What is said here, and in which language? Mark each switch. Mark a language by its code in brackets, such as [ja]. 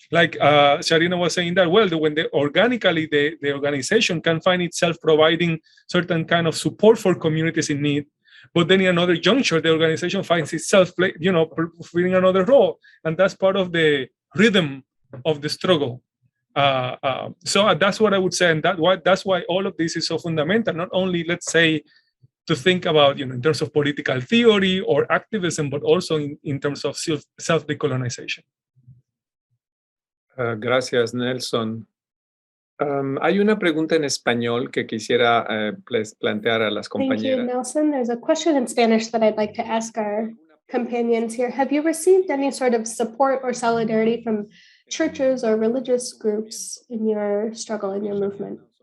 [en] Like Sharina was saying that, well, when organically the organization can find itself providing certain kind of support for communities in need, but then in another juncture, the organization finds itself, fulfilling another role, and that's part of the rhythm of the struggle. So that's what I would say, and that's why all of this is so fundamental. Not only, let's say, to think about, in terms of political theory or activism, but also in terms of self-decolonization. [es] Gracias, Nelson. Hay una pregunta en español que quisiera plantear a las compañeras. [en] Thank you, Nelson. There's a question in Spanish that I'd like to ask our companions here. Have you received any sort of support or solidarity from churches or religious groups in your struggle, in your movement?